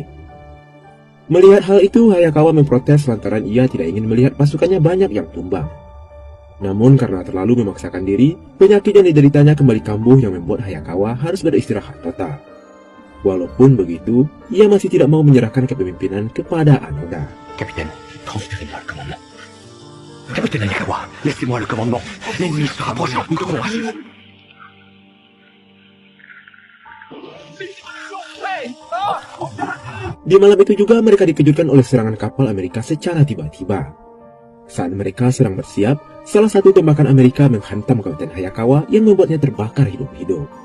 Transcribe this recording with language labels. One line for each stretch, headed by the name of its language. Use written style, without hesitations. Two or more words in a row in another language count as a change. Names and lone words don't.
Indonesian: Melihat hal itu, Hayakawa memprotes lantaran ia tidak ingin melihat pasukannya banyak yang tumbang. Namun karena terlalu memaksakan diri, penyakit yang dideritanya kembali kambuh yang membuat Hayakawa harus beristirahat total. Walaupun begitu, ia masih tidak mau menyerahkan kepemimpinan kepada Anoda.
French: Capitaine, transférez-moi le commandement. Capitaine Hayakawa, laissez-moi le commandement. L'ennemi se rapproche, nous devons agir.
Indonesian: Di malam itu juga mereka dikejutkan oleh serangan kapal Amerika secara tiba-tiba. Saat mereka sedang bersiap, salah satu tembakan Amerika menghantam Kapten Hayakawa yang membuatnya terbakar hidup-hidup.